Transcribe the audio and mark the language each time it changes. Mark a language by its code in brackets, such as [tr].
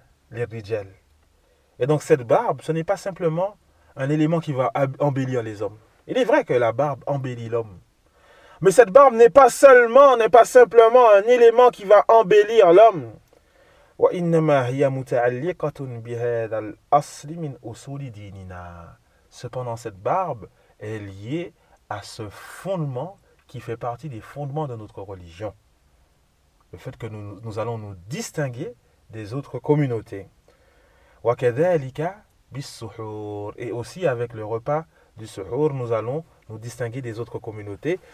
[fr] Et donc cette barbe, ce n'est pas simplement un élément qui va embellir les hommes. Il est vrai que la barbe embellit l'homme. Mais cette barbe n'est pas seulement, n'est pas simplement un élément qui va embellir l'homme. [ar] وإنما هي متعلقة بهذا الأصل من أصول ديننا. [fr] Cependant, cette barbe est liée à ce fondement qui fait partie des fondements de notre religion. Le fait que nous allons nous distinguer des autres communautés. [ar] وكذلك بالسحور. [fr] Et aussi avec le repas du suhur, nous allons nous distinguer des autres communautés.